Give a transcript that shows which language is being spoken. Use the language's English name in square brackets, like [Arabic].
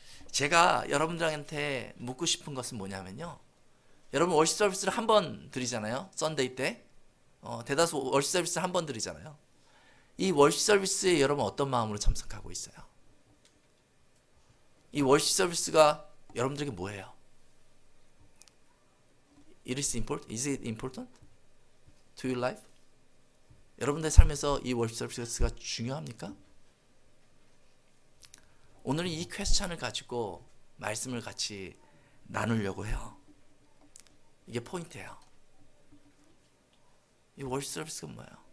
[Korean] 제가 여러분들한테 묻고 싶은 것은 뭐냐면요, 여러분 월십 서비스를 한 번 드리잖아요. 썬데이 때 대다수 월십 서비스를 한 번 드리잖아요. 이 월십 서비스에 여러분 어떤 마음으로 참석하고 있어요? 이 월십 서비스가 여러분들에게 뭐예요? [English] Is it important to your life? [Korean] 여러분들의 삶에서 이 월십 서비스가 중요합니까? 오늘은 이 퀘스천을 가지고 말씀을 같이 나누려고 해요. 이게 포인트예요. 이 월십 서비스가 뭐예요?